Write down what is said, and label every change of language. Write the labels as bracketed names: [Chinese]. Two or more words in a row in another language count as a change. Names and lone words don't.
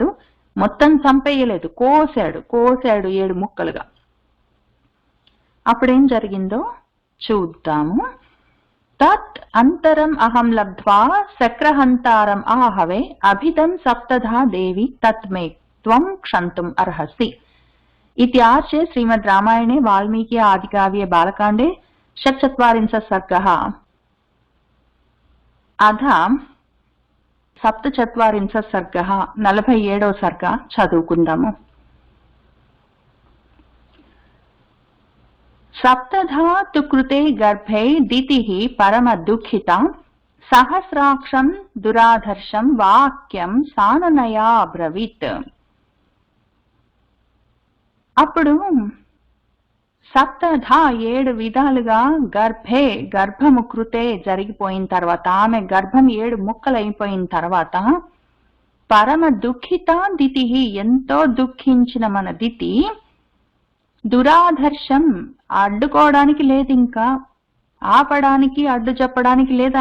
[Telugu] మొత్తం చంపేయలేదు, కోసాడు 7 ముక్కలుగా. అప్పుడేం జరిగిందో చూద్దాము. [Sanskrit] తత్ అంతరం అహం లబ్ధ్వా శక్రహంతారం ఆహవే అభితం సప్తధా దేవి తత్మే త్వం క్షంతుం అర్హసి. इत्यार्चे श्रीमद् रामायणे वाल्मीकि आदिकाव्ये बालकाण्डे 46 सर्गः अथ 47 सर्गः 47వ सर्ग చదువుకుందాము. सप्तधा तु कृते गर्भे दितिः परम दुःखिता सहस्राक्षं दुराधर्षं वाक्यं सानुनया ब्रवीत्. [Telugu] అప్పుడు సప్తధ 7 విధాలుగా గర్భే గర్భము కృతే జరిగిపోయిన తర్వాత, ఆమె గర్భం 7 ముక్కలైపోయిన తర్వాత, [Sanskrit] పరమ దుఃఖిత [Telugu] దితి ఎంతో దుఃఖించిన మన దితి దురాధర్షం అడ్డుకోవడానికి లేదు, ఇంకా ఆపడానికి అడ్డు చెప్పడానికి లేదు.